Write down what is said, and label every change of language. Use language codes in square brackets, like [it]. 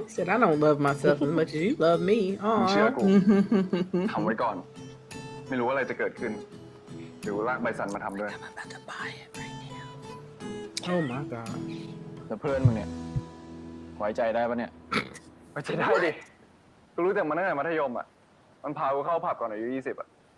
[en] He said, I don't love myself as much as you love me. [th] มึงเชื่อ Aw. กู ทำไว้ก่อน ไม่รู้ว่าอะไรจะเกิดขึ้นเดี๋ยวลากใบสันมาทำด้วย [en] I'm about to buy it right now. Oh my god. [th] แล้วเพื่อนมึงเนี่ย ไว้ใจได้ปะเนี่ย ไว้ใจได้ดิ กูรู้แต่มันตั้งแต่มัธยมอ่ะ มันพากูเข้าผับก่อนอายุ20อ่ะ